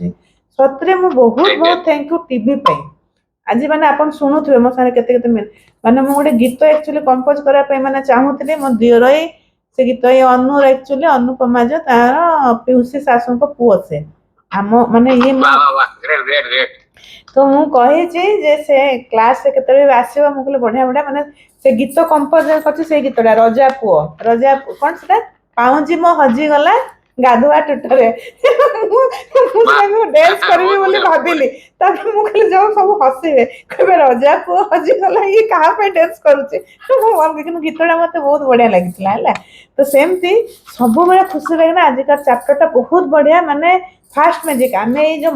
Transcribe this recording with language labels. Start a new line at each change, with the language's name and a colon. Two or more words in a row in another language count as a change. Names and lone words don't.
Odia: ସତରେ ମୁଁ ବହୁତ ବହୁତ
English: thank you
Odia: ଟିଭି ପାଇଁ। ଆଜି ମାନେ ଆପଣ ଶୁଣୁଥିବେ ମୋ ସାଙ୍ଗରେ କେତେ କେତେ ମାନେ ମୁଁ ଗୋଟେ ଗୀତ ଆକ୍ଚୁଆଲି କମ୍ପୋଜ କରିବା ପାଇଁ ମାନେ ଚାହୁଁଥିଲି, ମୋ ଦିଅର ସେ ଗୀତ ଏଇ ଅନୁର ଆକ୍ଚୁଆଲି ଅନୁପମା ଯେ ତାର ପିଉସୀ ଶାଶୁଙ୍କ ପୁଅ ସେ। ଆମ ମାନେ ଇଏ
Hindi: वाह वाह वाह
English: great great great
Odia: तो ମୁଁ କହିଛି ଯେ ସେ କ୍ଲାସରେ କେତେବେଳେ ଆସିବ ମୁଁ କହିଲି ବଢିଆ ବଢିଆ ମାନେ ସେ ଗୀତ କମ୍ପୋଜ କରିଛି ସେଇ ଗୀତଟା ରଜା ପୁଅ କଣ ସେଟା ପାଉଁଜି ମୋ ହଜିଗଲା ଗାଧୁଆ ଟୁଟରେ
Hindi: वाह
Odia: ମୁଁ ଡ୍ୟାନ୍ସ କରିବି
Hindi: बहुत
Odia: ବୋଲି
Hindi: बढ़िया बहुत
Odia: ଭାବିଲି
Hindi: बढ़िया
Odia: ତାପରେ ମୁଁ କହିଲି ଯୋଉ ସବୁ ହସିବେ କହିବେ ରଜା ପୁଅ ହଜିଗଲା ଇଏ କାହା ପାଇଁ ଡ୍ୟାନ୍ସ କରୁଛି କିନ୍ତୁ ଗୀତଟା ମତେ ବହୁତ ବଢିଆ ଲାଗିଥିଲା ହେଲା ତ ସେମିତି ସବୁବେଳେ ଖୁସି ଲାଗେ ନା ଆଜିକା ଚାପ୍ଟରଟା ବହୁତ ବଢିଆ ମାନେ
English: fast magic
Odia: ଆମେ ଏଇ ଯୋଉ